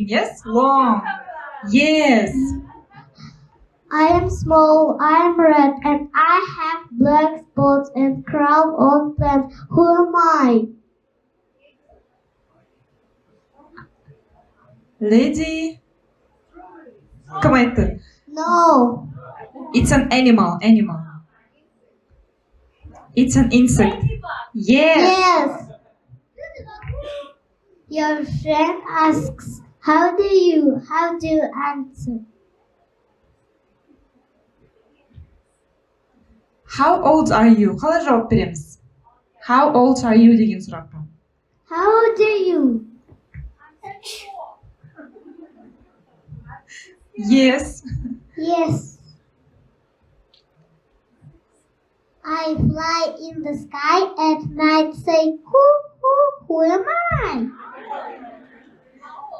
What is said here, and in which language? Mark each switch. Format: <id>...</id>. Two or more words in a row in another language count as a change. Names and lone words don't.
<en>Yes, long. Yes. I am small, I am red, and I have black spots and crawl on plants. Who am I? Lady.</en> <kk>Кім айтты?</kk> <en>No. It's an animal. It's an insect. Yes. Yes. Your friend asks, how do you answer? How old are you?</en> <kk>Қалай жауап береміз?</kk> <en>How old are you деген сұраққа. How old are you? Yes. Yes. I fly in the sky at night, say, who am I?</en>